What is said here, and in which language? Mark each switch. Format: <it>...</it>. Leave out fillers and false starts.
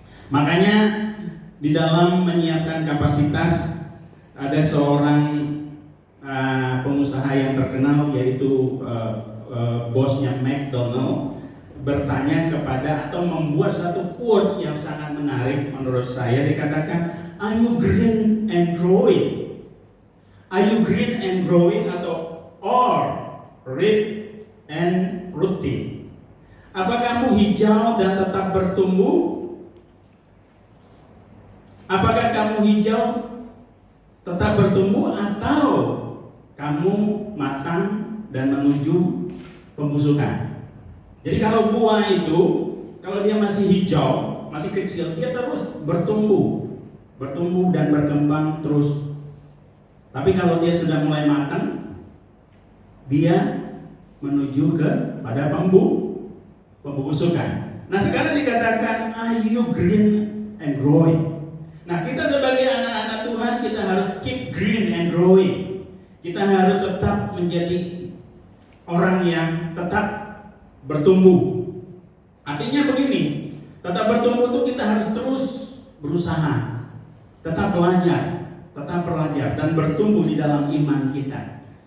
<id>Makanya di dalam menyiapkan kapasitas ada seorang pengusaha yang terkenal, yaitu bosnya McDonald, bertanya kepada atau membuat satu quote yang sangat menarik menurut saya. Dikatakan,</id> <en>"Are you green and growing? Are you green and growing atau red and rooting?"</en> <id>Apa kamu hijau dan tetap bertumbuh? Apakah kamu hijau tetap bertumbuh atau kamu matang dan menuju pembusukan. Jadi kalau buah itu, kalau dia masih hijau, masih kecil, dia terus bertumbuh dan berkembang terus. Tapi kalau dia sudah mulai matang, dia menuju pada pembusukan. Nah sekarang dikatakan,</id> <en>are you green and growing?</en> <id>Nah kita sebagai anak-anak Tuhan, kita harus</id> <en>keep green and growing.</en> <id>Kita harus tetap menjadi orang yang tetap bertumbuh. Artinya begini, tetap bertumbuh itu kita harus terus berusaha, tetap belajar, dan bertumbuh di dalam iman kita.</id>